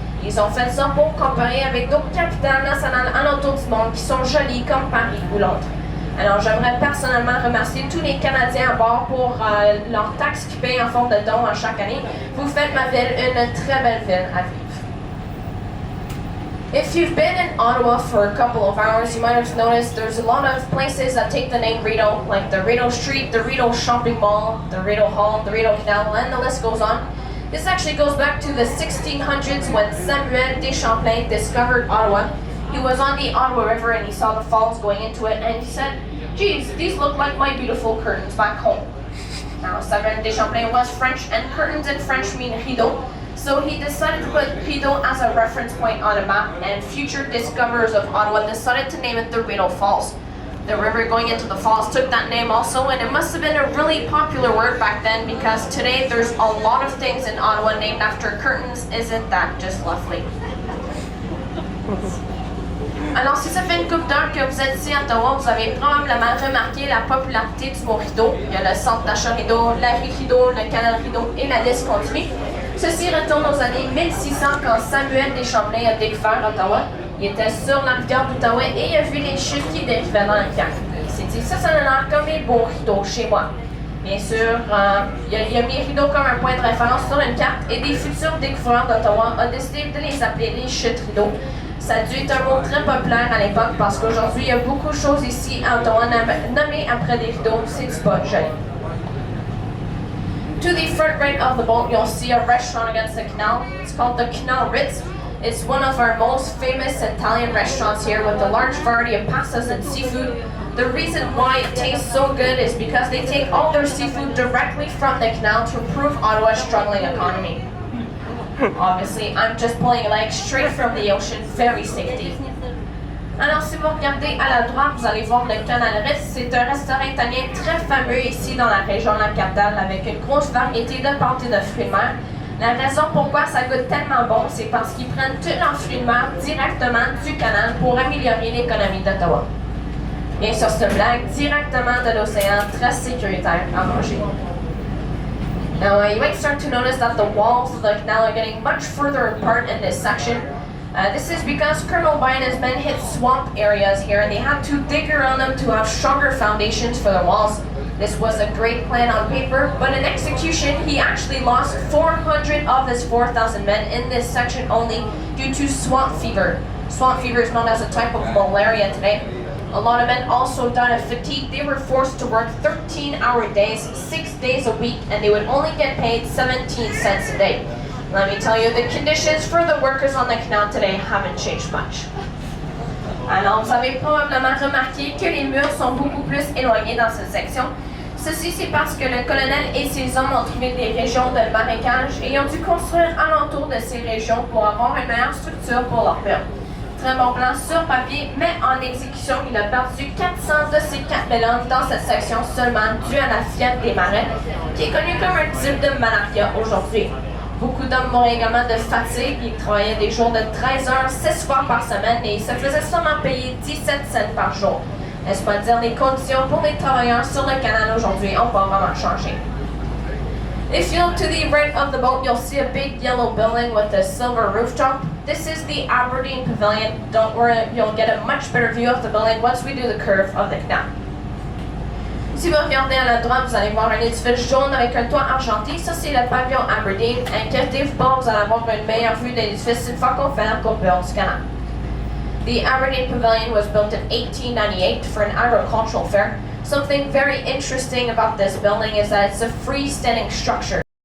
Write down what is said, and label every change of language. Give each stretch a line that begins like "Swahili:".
French: Ils ont fait ça pour comparer avec d'autres capitales nationales alentour du monde qui sont jolies comme Paris ou Londres. Alors j'aimerais personnellement remercier tous les Canadiens à bord pour leurs taxes qu'ils payent en forme de dons à chaque année. Vous faites ma ville une très belle ville à vivre.
English: If you've been in Ottawa for a couple of hours, you might have noticed there's a lot of places that take the name Rideau, like the Rideau Street, the Rideau Shopping Mall, the Rideau Hall, the Rideau Canal, and the list goes on. This actually goes back to the 1600s when Samuel de Champlain discovered Ottawa. He was on the Ottawa River and he saw the falls going into it and he said, geez, these look like my beautiful curtains back home. Now, Samuel de Champlain was French and curtains in French mean rideau. So he decided to put Rideau as a reference point on a map, and future discoverers of Ottawa decided to name it the Rideau Falls. The river going into the falls took that name also, and it must have been a really popular word back then because today there's a lot of things in Ottawa named after curtains. Isn't that just lovely?
French: Alors, si ça fait une couple d'heures que vous êtes ici à Ottawa, vous avez probablement remarqué la popularité du mot rideau. Il y a le centre d'achat rideau, la rue Rideau, le canal Rideau et la liste continue. Ceci retourne aux années 1600 quand Samuel de Champlain a découvert Ottawa. Il était sur la rivière d'Outaouais et il a vu les chiffres qui dérivaient dans la carte. Il s'est dit, ça a l'air comme les beaux rideaux chez moi. Bien sûr, il a mis rideaux comme un point de référence sur une carte et des futurs découvreurs d'Ottawa ont décidé de les appeler les chutes rideaux. Ça a dû être un mot très populaire à l'époque parce qu'aujourd'hui, il y a beaucoup de choses ici à Ottawa nommées après des rideaux. C'est du pas joli.
English: To the front right of the boat, you'll see a restaurant against the canal. It's called the Canal Ritz. It's one of our most famous Italian restaurants here with a large variety of pastas and seafood. The reason why it tastes so good is because they take all their seafood directly from the canal to improve Ottawa's struggling economy. Obviously, I'm just pulling a leg straight from the ocean, very safety.
French: Alors, si vous regardez à la droite, vous allez voir le Canal Ritz. C'est un restaurant italien très fameux ici dans la région de la capitale avec une grosse variété de pâtes et de fruits de mer. La raison pourquoi ça goûte tellement bon, c'est parce qu'ils prennent tous leurs fruits de mer directement du canal pour améliorer l'économie d'Ottawa. Bien sûr, c'est une blague, directement de l'océan, très sécuritaire à manger.
English: Now, you might start to notice that the walls of the canal are getting much further apart in this section. This is because Colonel Biden's men hit swamp areas here and they had to dig around them to have stronger foundations for their walls. This was a great plan on paper, but in execution, he actually lost 400 of his 4,000 men in this section only due to swamp fever. Swamp fever is known as a type of malaria today. A lot of men also died of fatigue. They were forced to work 13-hour days, 6 days a week, and they would only get paid 17 cents a day. Let me tell you, the conditions for the workers on the canal today haven't changed much.
French: Alors, vous avez probablement remarqué que les murs sont beaucoup plus éloignés dans cette section. Ceci, c'est parce que le colonel et ses hommes ont trouvé des régions de marécage et ont dû construire alentour de ces régions pour avoir une meilleure structure pour leur mur. Très bon plan sur papier, mais en exécution, il a perdu 400 de ses 4000 hommes dans cette section seulement dû à la fièvre des marais, qui est connue comme un type de malaria aujourd'hui. Beaucoup d'hommes mouraient également de fatigue. Ils travaillaient des jours de 13 heures, 6 fois par semaine et ils se faisaient seulement payer 17 cents par jour. N'est-ce pas dire les conditions pour les travailleurs sur le canal aujourd'hui ont pas vraiment changé.
English: If you look to the right of the boat, you'll see a big yellow building with a silver rooftop. This is the Aberdeen Pavilion. Don't worry, you'll get a much better view of the building once we do the curve of the canal.
French: Si vous regardez à la droite, vous allez voir un édifice jaune avec un toit argenté. Ça, c'est le pavillon Aberdeen. Inquiétez-vous pas, vous allez avoir une meilleure vue de l'édifice une fois qu'on fait la courbure du canal.
English: The Aberdeen Pavilion was built in 1898 for an agricultural fair. Something very interesting about this building is that it's a freestanding structure.